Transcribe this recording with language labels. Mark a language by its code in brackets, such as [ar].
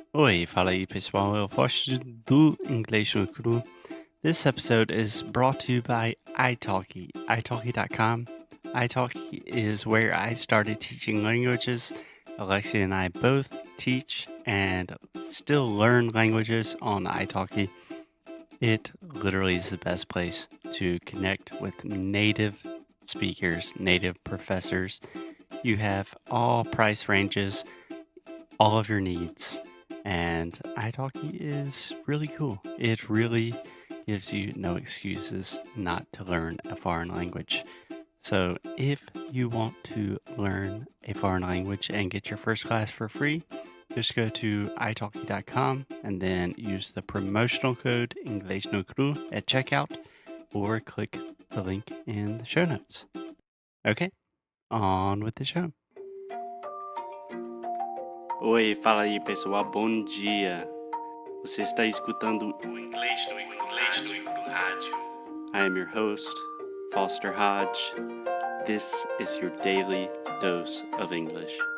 [pt] Oi, fala aí pessoal, eu gosto do inglês no cru. [en] This episode is brought to you by italki, italki.com. Italki is where I started teaching languages. Alexia and I both teach and still learn languages on italki. It literally is the best place to connect with native speakers, native professors. You have all price ranges, all of your needs. And italki is really cool. It really gives you no excuses not to learn a foreign language. So if you want to learn a foreign language and get your first class for free, just go to italki.com and then use the promotional code Inglês no Cru at checkout or click the link in the show notes. Okay, on with the show. [pt] Oi, fala aí pessoal, bom dia. Você está escutando o Inglês no Rádio. [en] I am your host, Foster Hodge. This is your daily dose of English.